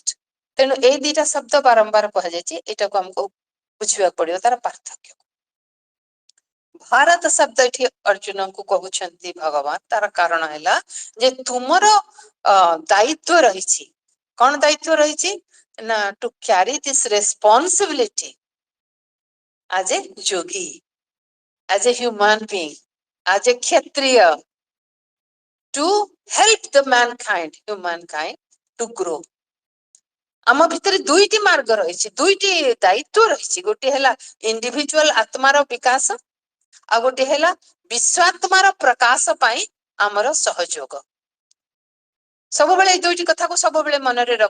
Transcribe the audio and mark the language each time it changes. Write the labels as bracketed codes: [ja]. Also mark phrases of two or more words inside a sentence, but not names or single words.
[or] ତେଣୁ ଏଇ ଦିଟା ଶବ୍ଦ ବାରମ୍ବାର କୁହାଯାଇଛି, ଏଇଟାକୁ ଆମକୁ ବୁଝିବାକୁ ପଡିବ ତାର ପାର୍ଥକ୍ୟ। ଭାରତ ଶବ୍ଦ ଏଠି ଅର୍ଜୁନଙ୍କୁ କହୁଛନ୍ତି ଭଗବାନ, ତାର କାରଣ ହେଲା ଯେ ତୁମର ଦାୟିତ୍ୱ ରହିଛି। କଣ ଦାୟିତ୍ୱ ରହିଛି ନା [en] to carry this responsibility as a yogi, as a human being, as a kshatriya, to help the mankind, humankind to grow. [or] ଆମ ଭିତରେ ଦୁଇଟି ମାର୍ଗ ରହିଛି, ଦୁଇଟି ଦାୟିତ୍ୱ ରହିଛି। ଗୋଟିଏ ହେଲା ଇଣ୍ଡିଭିଜୁଆଲ ଆତ୍ମାର ବିକାଶ, ଆଉ ଗୋଟିଏ ହେଲା ବିଶ୍ୱାତ୍ମାର ପ୍ରକାଶ ପାଇଁ ଆମର ସହଯୋଗ। ସବୁବେଳେ ଏଇ ଦୁଇଟି କଥାକୁ ସବୁବେଳେ ମନରେ ରଖ।